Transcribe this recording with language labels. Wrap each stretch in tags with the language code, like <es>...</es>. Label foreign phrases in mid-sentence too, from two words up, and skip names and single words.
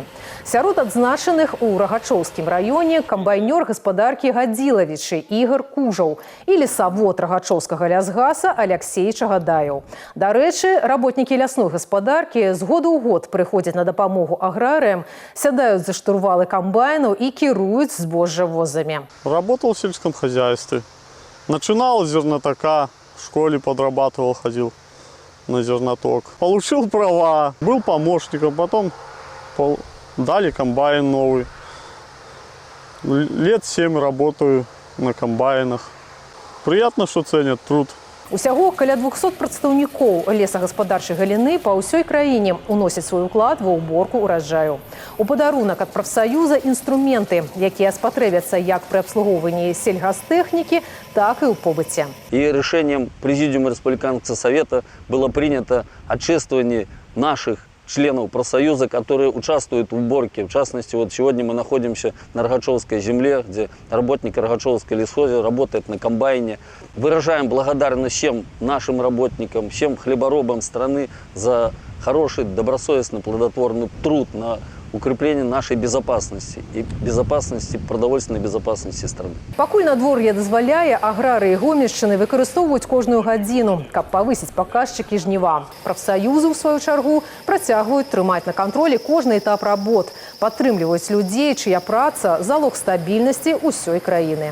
<be>Сярод адзначаных у Рагачоўскім раёне камбайнёр гаспадаркі Гадзілавічы Ігор Кужаў і лесавод Рагачоўскага лясгаса Аляксей Чагадаяў. Дарэчы, работнікі лясной гаспадаркі з года ў год прыходзяць на дапамогу аграрыям, сядаюць за штурвалы комбайнаў и кируют збожжавозами.</be> <ru>Работал в сельском хозяйстве. Начинал с зернотока, в школе подрабатывал, ходил на зерноток. Получил права, был помощником, потом дали комбайн новый. Лет 7 работаю на комбайнах. Приятно, что ценят труд.</ru> <be>Усяго каля 200 прадстаўнікоў лесагаспадарчай галіны па ўсёй краіне уносяць свой уклад ва ўборку ураджаю. У падарунак ад прафсаюза інструменты, якія спатрэбяцца як пры абслугоўванні сельгастэхнікі, так і ў побыце.</be> <ru>И решением Президиума Республиканского совета было принято отчествование наших членов профсоюза, которые участвуют в уборке. В частности, вот сегодня мы находимся на Рогачевской земле, где работник Рогачевской лесхоза работает на комбайне. Выражаем благодарность всем нашим работникам, всем хлеборобам страны за хороший, добросовестный, плодотворный труд на укрепление нашей безопасности и безопасности, продовольственной безопасности страны.</ru> <be>Пакуль надвор'е дазваляе, аграрыі Гомельшчыны выкарыстоўваюць кожную гадзіну, каб павысіць паказчыкі жніва. Прафсаюзы, ў сваю чаргу, працягваюць трымаць на кантролі кожны этап работ, падтрымліваюць людзей, чыя праца – залог стабільнасці ўсёй краіны.</be>